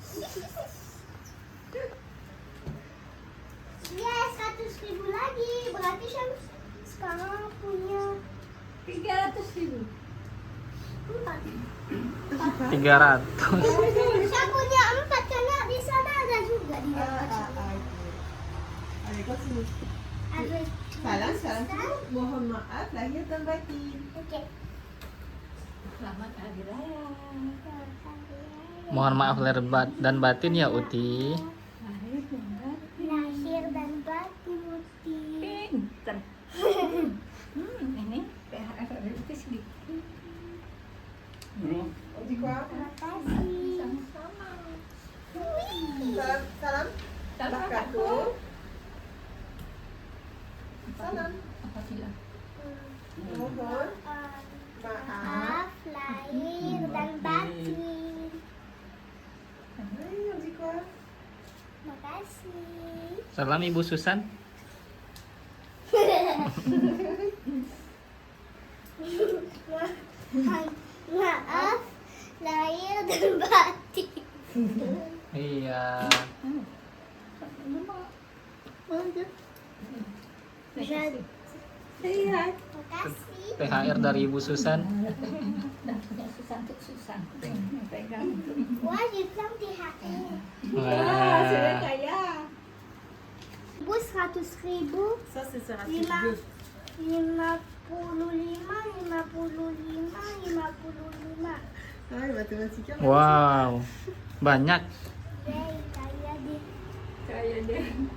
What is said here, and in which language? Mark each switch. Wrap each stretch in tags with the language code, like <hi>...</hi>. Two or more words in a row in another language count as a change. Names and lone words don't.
<id>Ya, 100.000 lagi. Berarti Syams sekarang punya 300.000. 4. 300. Saya punya 4 karena di sana ada juga di dalam.</id> <fr>Allez, continue.</fr> <id>Ada. Salam. Mohon maaf lahir dan batin. Oke. Selamat Hari Raya. Mohon maaf lahir dan batin ya Uti. Lahir dan batin Uti. Pinter. Ini THR itu sedikit.</id> <fr>On dit quoi?</fr> <id>Makasih. Sama-sama. Salam. Salam Barakatul. Salam. Apa bilang? Mohon maaf. Maaf lahir dan batin.</id> <fr>Oui, on dit quoi?</fr> <id>Makasih. Salam Ibu Susan. Maaf lahir dan batin. Iya. Makasih. THR dari Ibu Susan. Dan punya Susan untuk Susan. Pegang. Wah, dibilang THR. Wah. Kaya. Ibu 100.000.</id> <fr>Ça c'est sur 55. 55. Ah, les mathématiciens.</fr> <id>Wow. Banyak. Hey, kaya deh. Kaya deh.</id>